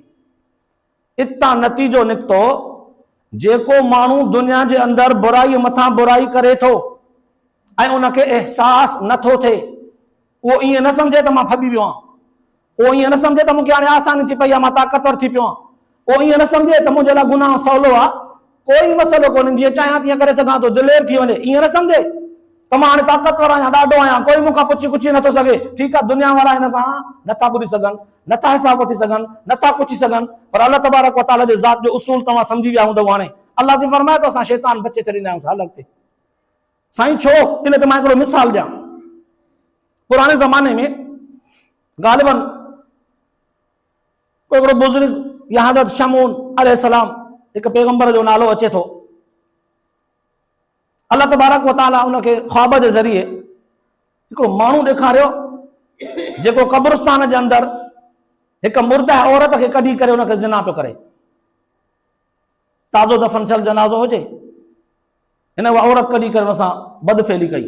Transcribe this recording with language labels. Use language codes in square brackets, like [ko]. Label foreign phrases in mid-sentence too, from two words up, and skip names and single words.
[sd] इतां नतीजो निकितो, जेको माण्हू दुनिया जे अंदरि बुराई मथां बुराई करे थो ऐं उनखे अहसासु नथो थिए, उहो ईअं न सम्झे त मां फॿी वियो आहियां, उहो ईअं न सम्झे त मूंखे हाणे आसानी थी पई आहे, मां ताक़तवर थी पियो आहियां, उहो ईअं न सम्झे त मुंहिंजे लाइ गुनाह सवलो आहे, कोई मसइलो कोन्हे, जीअं चाहियां तीअं करे सघां थो, दिलेर थी वञे, ईअं न सम्झे त मां हाणे ताक़तवर आहियां, ॾाढो आहियां, कोई मूंखां पुछी नथो सघे। ठीकु आहे, दुनिया वारा हिन सां नथा ॿुधी सघनि, नथा हिसाब वठी सघनि, नथा पुछी सघनि, पर [ar] الله تبارك وتعالى [sd] जे ज़ात जो उसूल तव्हां सम्झी विया हूंदव। हाणे अल्लाह से फरमाए तो असां शैतान बचे छॾींदा आहियूं हालत ते। साईं छो? इन ते मां हिकिड़ो मिसाल ॾियां। पुराणे ज़माने में ग़ालिबन कोई हिकिड़ो बुज़ुर्ग या हज़रत शमून अलैहिस्सलाम, हिकु पैगंबर जो नालो अचे थो, [ar] الله تبارك وتعالى [sd] उनखे ख्वाब जे ज़रिए हिकिड़ो माण्हू ॾेखारियो जेको क़ब्रिस्तान जे अंदरि हिकु मुर्दा औरत खे कढी करे उनखे ज़िना पियो करे। ताज़ो दफ़न थियल जनाज़ो हुजे, हिन उहा औरत कढी करे हुन सां बदफेली कई।